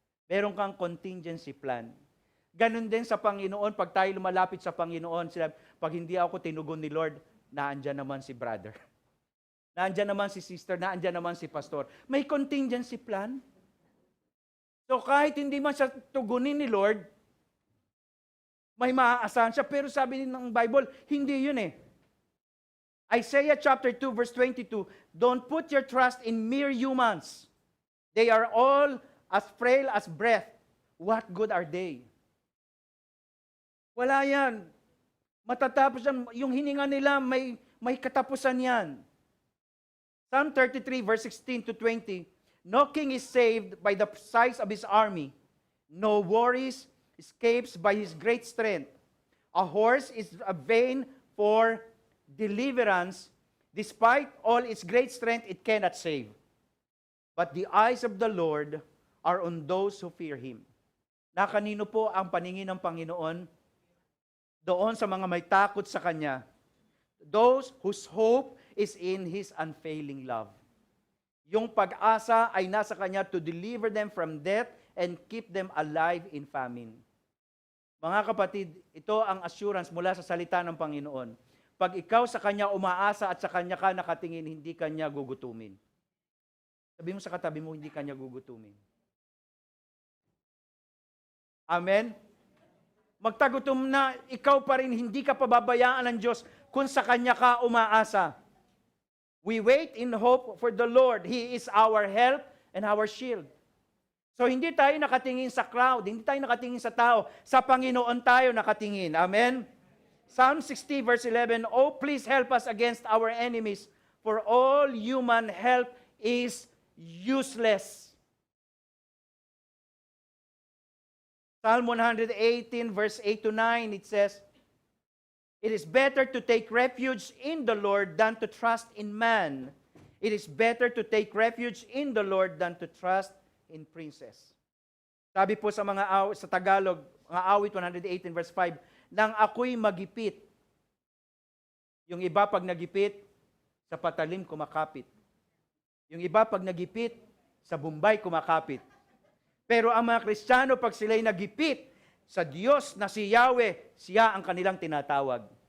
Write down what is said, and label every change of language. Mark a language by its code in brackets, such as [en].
[tl] Meron kang contingency plan. Ganon din sa Panginoon, pag tayo lumalapit sa Panginoon, sila, pag hindi ako tinugon ni Lord, naandyan naman si brother. Naandyan naman si sister, naandyan naman si pastor. May contingency plan. So kahit hindi man siya tugunin ni Lord, may maaasahan siya. Pero sabi ng Bible, hindi yun eh. [en] Isaiah chapter 2 verse 22, don't put your trust in mere humans. They are all as frail as breath. What good are they? [tl] Wala yan. Matatapos yan. Yung hininga nila, may katapusan yan. [en] Psalm 33 verse 16 to 20, no king is saved by the size of his army. No warrior escapes by his great strength. A horse is a vain for deliverance. Despite all its great strength, it cannot save. But the eyes of the Lord are on those who fear Him. [tl] Na kanino po ang paningin ng Panginoon? Doon sa mga may takot sa Kanya. [en] Those whose hope is in His unfailing love. [tl] Yung pag-asa ay nasa Kanya [en] to deliver them from death and keep them alive in famine. [tl] Mga kapatid, ito ang assurance mula sa salita ng Panginoon. Pag ikaw sa Kanya umaasa at sa Kanya ka nakatingin, hindi Kanya gugutumin. Sabi mo sa katabi mo, hindi Kanya gugutumin. Amen? Magtagutom na, ikaw pa rin, hindi ka pababayaan ng Diyos kung sa Kanya ka umaasa. [en] We wait in hope for the Lord. He is our help and our shield. [tl] So hindi tayo nakatingin sa crowd, hindi tayo nakatingin sa tao, sa Panginoon tayo nakatingin. Amen? [en] Psalm 60 verse 11, oh, please help us against our enemies, for all human help is useless. Psalm 118 verse 8 to 9, it says, it is better to take refuge in the Lord than to trust in man. It is better to take refuge in the Lord than to trust in princes. [tl] Sabi po sa sa Tagalog, mga awit 118 verse 5, nang ako'y magipit. Yung iba pag nagipit, sa patalim kumakapit. Yung iba pag nagipit, sa Bombay kumakapit. Pero ang mga Kristiyano, pag sila'y nagipit sa Diyos na si Yahweh, siya ang kanilang tinatawag.